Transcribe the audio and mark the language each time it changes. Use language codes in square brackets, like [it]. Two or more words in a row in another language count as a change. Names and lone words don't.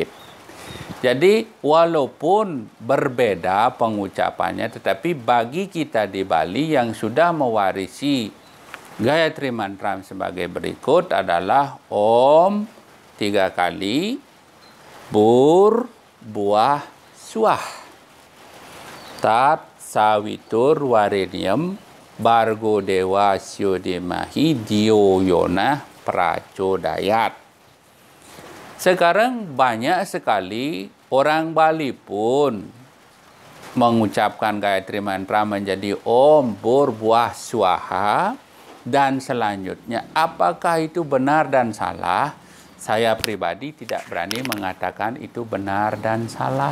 [id] Jadi walaupun berbeda pengucapannya, tetapi bagi kita di Bali yang sudah mewarisi Gayatri Mantra sebagai berikut adalah Om 3 kali, Bur, Buah, Suah, [sa] Tat, Sawitur Warenyam, Bargo Dewa Syodemahi, Dio Yona Prachodayat. [id] Sekarang banyak sekali orang Bali pun mengucapkan Gayatri Mantra menjadi Om, Bur, Buah, Swaha, dan selanjutnya. Apakah itu benar dan salah? Saya pribadi tidak berani mengatakan itu benar dan salah.